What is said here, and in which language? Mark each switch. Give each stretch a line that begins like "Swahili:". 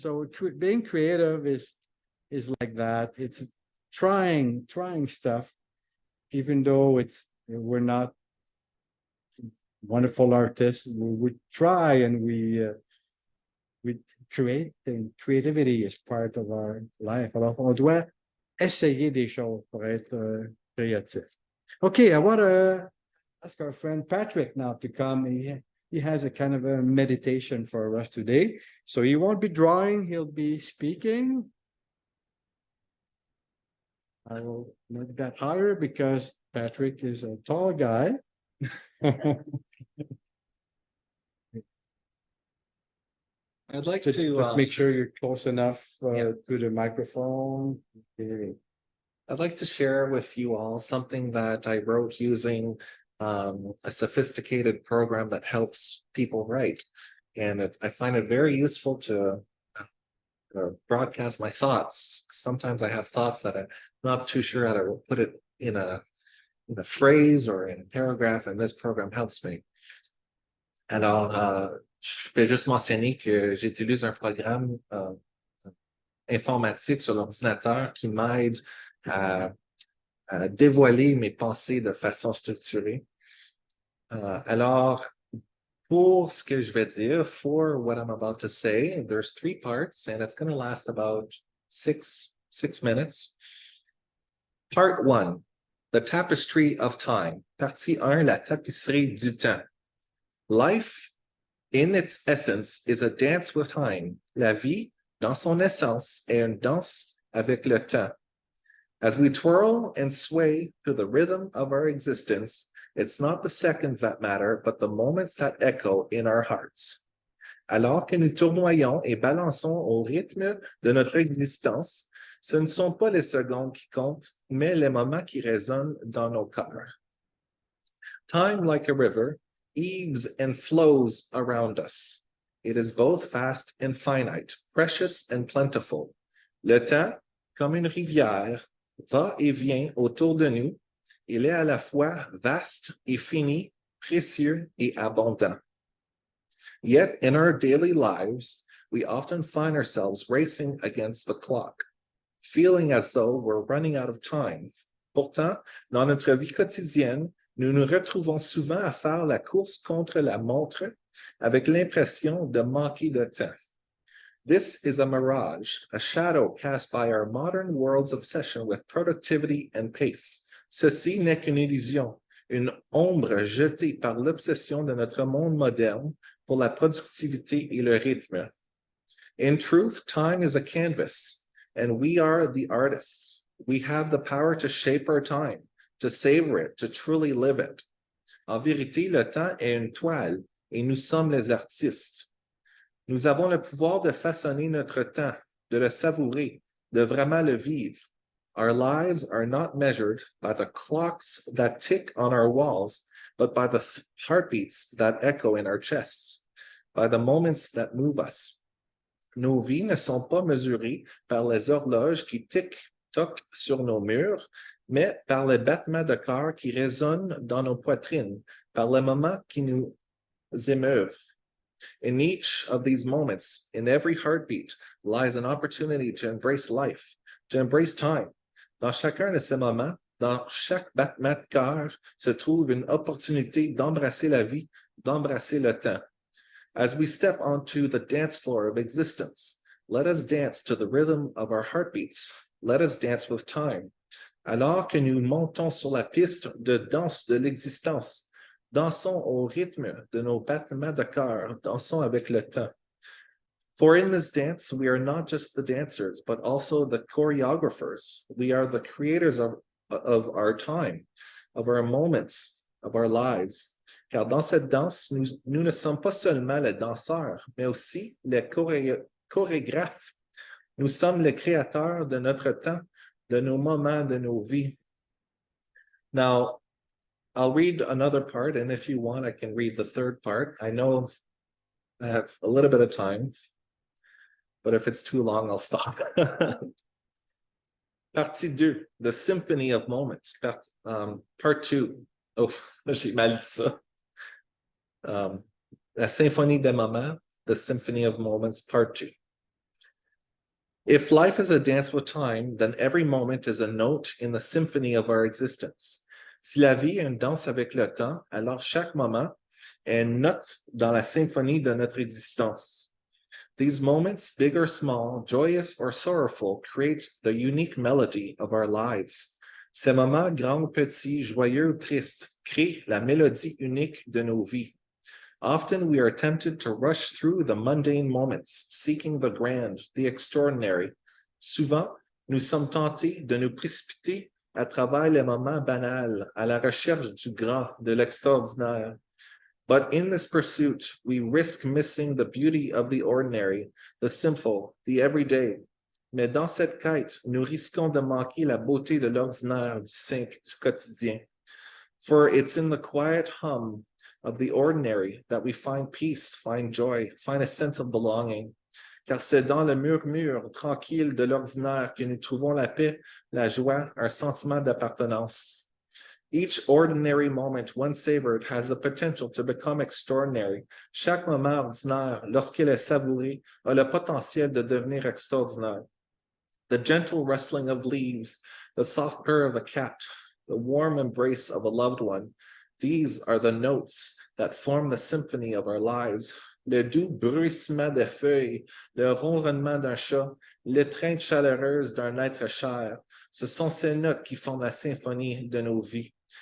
English: So being creative is like that. It's trying stuff, even though we're not wonderful artists. We try and we create things. Creativity is part of our life.
French: Alors, on doit essayer des choses pour être créatif.
English: Okay, I want to ask our friend Patrick now to come. He has a kind of a meditation for us today. So he won't be drawing, he'll be speaking. I will make that higher because Patrick is a tall guy. I'd like Just to make sure you're close enough Yeah. to the microphone. Okay. I'd like to share with you all something that I wrote using a sophisticated program that helps people write. And I find it very useful to broadcast my thoughts. Sometimes I have thoughts that I'm not too sure how to put it in a phrase or in a paragraph, and this program helps me.
French: Alors, je vais juste mentionner que j'utilise un programme informatique sur l'ordinateur qui m'aide à dévoiler mes pensées de façon structurée. Alors, pour ce que je vais dire,
English: for what I'm about to say, there's 3 parts, and it's going to last about six minutes. Part 1, the tapestry of time.
French: Partie 1, la tapisserie du temps.
English: Life, in its essence, is a dance with time.
French: La vie, dans son essence, est une danse avec le temps.
English: As we twirl and sway to the rhythm of our existence, it's not the seconds that matter, but the moments that echo in our hearts.
French: Alors que nous tournoyons et balançons au rythme de notre existence, ce ne sont pas les secondes qui comptent, mais les moments qui résonnent dans nos cœurs.
English: Time, like a river, ebbs and flows around us. It is both fast and finite, precious and plentiful.
French: Le temps, comme une rivière, va et vient autour de nous. Il est à la fois vaste et fini, précieux et abondant.
English: Yet in our daily lives, we often find ourselves racing against the clock, feeling as though we're running out of time.
French: Pourtant, dans notre vie quotidienne, nous nous retrouvons souvent à faire la course contre la montre avec l'impression de manquer de temps.
English: This is a mirage, a shadow cast by our modern world's obsession with productivity and pace.
French: Ceci n'est qu'une illusion, une ombre jetée par l'obsession de notre monde moderne pour la productivité et le rythme.
English: In truth, time is a canvas, and we are the artists. We have the power to shape our time, to savor it, to truly live it.
French: En vérité, le temps est une toile, et nous sommes les artistes. Nous avons le pouvoir de façonner notre temps, de le savourer, de vraiment le vivre.
English: Our lives are not measured by the clocks that tick on our walls, but by the heartbeats that echo in our chests, by the moments that move us.
French: Nos vies ne sont pas mesurées par les horloges qui tic-toc sur nos murs, mais par les battements de cœur qui résonnent dans nos poitrines, par les moments qui nous émeuvent.
English: In each of these moments, in every heartbeat, lies an opportunity to embrace life, to embrace time.
French: Dans chacun de ces moments, dans chaque battement de cœur, se trouve une opportunité d'embrasser la vie, d'embrasser le temps.
English: As we step onto the dance floor of existence, let us dance to the rhythm of our heartbeats. Let us dance with time.
French: Alors que nous montons sur la piste de danse de l'existence, dansons au rythme de nos battements de cœur, dansons avec le temps.
English: For in this dance, we are not just the dancers, but also the choreographers. We are the creators of our time, of our moments, of our lives.
French: Car dans cette danse, nous ne sommes pas seulement les danseurs, mais aussi les chorégraphes. Nous sommes les créateurs de notre temps, de nos moments, de nos vies.
English: Now, I'll read another part, and if you want, I can read the third part. I know I have a little bit of time, but if it's too long, I'll stop.
French: Partie 2,
English: The Symphony of Moments. Part 2.
French: Oh, j'ai mal dit ça. La Symphonie des Moments,
English: The Symphony of Moments, Part 2. If life is a dance with time, then every moment is a note in the symphony of our existence.
French: Si la vie est une danse avec le temps, alors chaque moment est une note dans la symphonie de notre existence.
English: These moments, big or small, joyous or sorrowful, create the unique melody of our lives.
French: Ces moments, grands ou petits, joyeux ou tristes, créent la mélodie unique de nos vies.
English: Often we are tempted to rush through the mundane moments, seeking the grand, the extraordinary.
French: Souvent, nous sommes tentés de nous précipiter à travers les moments banals, à la recherche du grand, de l'extraordinaire.
English: But in this pursuit, we risk missing the beauty of the ordinary, the simple, the everyday.
French: Mais dans cette quête, nous risquons de manquer la beauté de l'ordinaire, du quotidien.
English: For it's in the quiet hum of the ordinary that we find peace, find joy, find a sense of belonging.
French: Car c'est dans le murmure tranquille de l'ordinaire que nous trouvons la paix, la joie, un sentiment d'appartenance.
English: Each ordinary moment, once savored, has the potential to become extraordinary.
French: Chaque moment ordinaire, lorsqu'il est savouré, a le potentiel de devenir extraordinaire.
English: The gentle rustling of leaves, the soft purr of a cat, the warm embrace of a loved one, these are the notes that form the symphony of our lives.
French: Le doux bruissement des feuilles, le ronronnement d'un chat, l'étreinte chaleureuse d'un être cher, ce sont ces notes qui forment la symphonie de nos vies.